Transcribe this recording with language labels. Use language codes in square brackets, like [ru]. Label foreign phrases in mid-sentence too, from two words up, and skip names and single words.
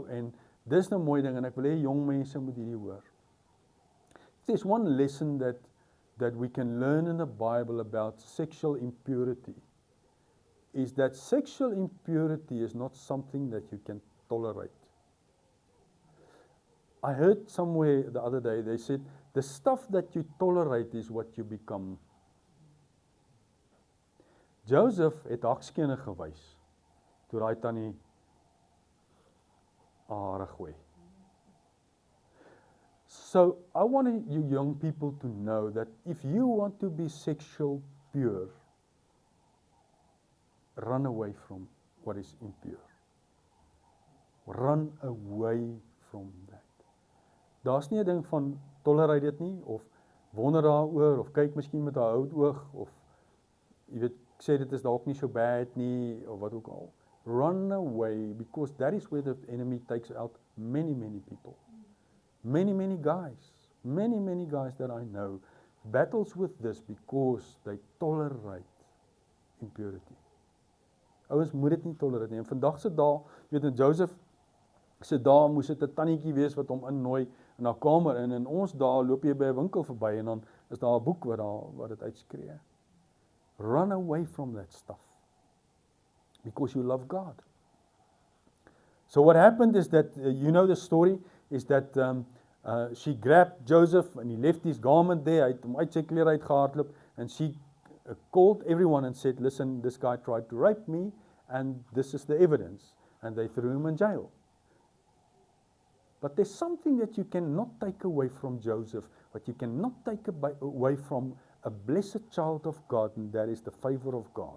[af] And dis nou mooi ding en ek wil hê jong mense moet hierdie hoor. [en] There's one lesson that we can learn in the Bible about sexual impurity. Is that sexual impurity is not something that you can tolerate. I heard somewhere the other day, they said, the stuff that you tolerate is what you become. [af] Joseph het hakskene gewys, toe hy tannie hare gooi. [en] So I want you young people to know that if you want to be sexual pure, run away from what is impure. Run away from that. [af] Daar's nie 'n ding van tolereer dit nie, of wonder daaroor, of kyk miskien met 'n houtoog, of jy weet, sê dit is dalk nie so bad nie, of wat ook al. [en] Run away, because that is where the enemy takes out many people. Many guys that I know battles with this because they tolerate impurity. [af] Ouens moet dit nie tolereer nie. En vandag se dae, weet in Joseph se dae moes dit 'n tannetjie wees wat hom innooi in haar kamer, en in ons dae loop jy by 'n winkel verby en dan is daar 'n boek wat dit uitskree. [en] Run away from that stuff because you love God. So what happened is that you know the story is that she grabbed Joseph and he left his garment there. [af] Hy het hom uit sy klere uitgehardloop, [en] and she called everyone and said, listen, this guy tried to rape me and this is the evidence, and they threw him in jail. But there's something that you cannot take away from Joseph, what you cannot take away from a blessed child of God, and that is the favor of God.